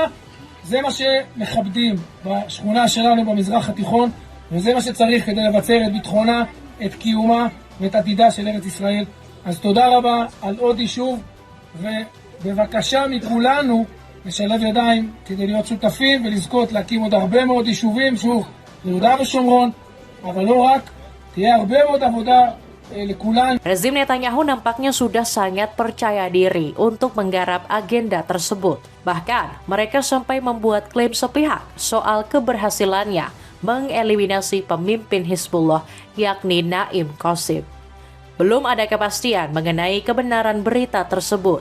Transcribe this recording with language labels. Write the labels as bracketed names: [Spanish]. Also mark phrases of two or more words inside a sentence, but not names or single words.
[Hebrew] זה מה שמכבדים בשכונה שלנו במזרח התיכון, וזה מה שצריך כדי לבצר את ביטחונה, את קיומה ואת עתידה של ארץ ישראל. אז תודה רבה על עוד יישוב, ובבקשה מכולנו לשלב ידיים כדי להיות שותפים ולזכות להקים עוד הרבה מאוד יישובים, שוב, ביהודה ושומרון, אבל לא רק, תהיה הרבה מאוד עבודה לכולנו. [Indonesian] Rezim Netanyahu nampaknya sudah sangat percaya diri untuk menggarap agenda tersebut. Bahkan, mereka sampai membuat klaim sepihak soal keberhasilannya mengeliminasi pemimpin Hizbullah, yakni Naim Qassem. Belum ada kepastian mengenai kebenaran berita tersebut.